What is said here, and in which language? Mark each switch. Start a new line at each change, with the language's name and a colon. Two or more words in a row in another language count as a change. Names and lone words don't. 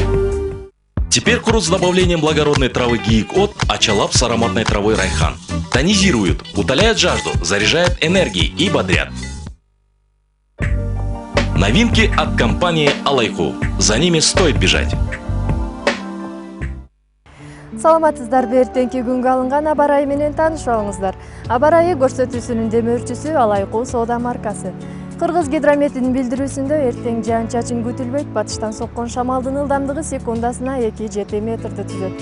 Russian: Теперь курс с добавлением благородной травы Гиик-От Ачалап с ароматной травой Райхан. Тонизируют, утоляют жажду, заряжают энергией и бодрят. Новинки от компании Алайху. За ними стоит бежать.
Kyrgyz: Саламатсыздарбы, эртеңки күнгө алынган аба ырайы менен таанышып алыңыздар. Аба ырайы көрсөтүүсүнүн демөөрчүсү Алайху соода маркасы. Кыргыз гидрометинин билдирүүсүндө эртең жаан-чачын күтүлбөйт, батыштан соккон шамалдын ылдамдыгы секундасына 2-7 метрди түзөт.